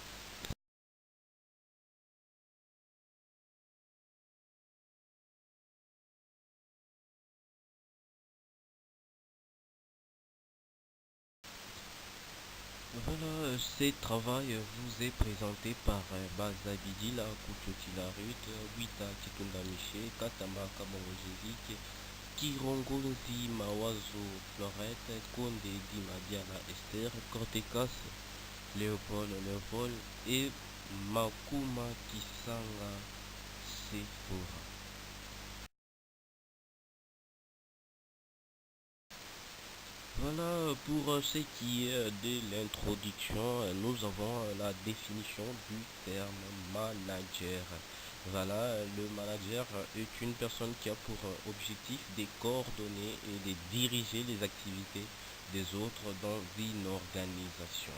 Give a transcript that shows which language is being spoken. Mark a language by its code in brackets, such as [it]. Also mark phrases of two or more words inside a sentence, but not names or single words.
[fr] Voilà, ce travail vous est présenté par Bazabidila Kuchotilarut, Wita Kitunda Miché, Katamba Kabongojevik, Kirongozi Mawazo Florette, Konde Dimadiana Esther, Cortecas Léopold et Makuma Kisanga Sephora. Voilà pour ce qui est de l'introduction, nous avons la définition du terme manager. Voilà, le manager est une personne qui a pour objectif de coordonner et de diriger les activités des autres dans une organisation.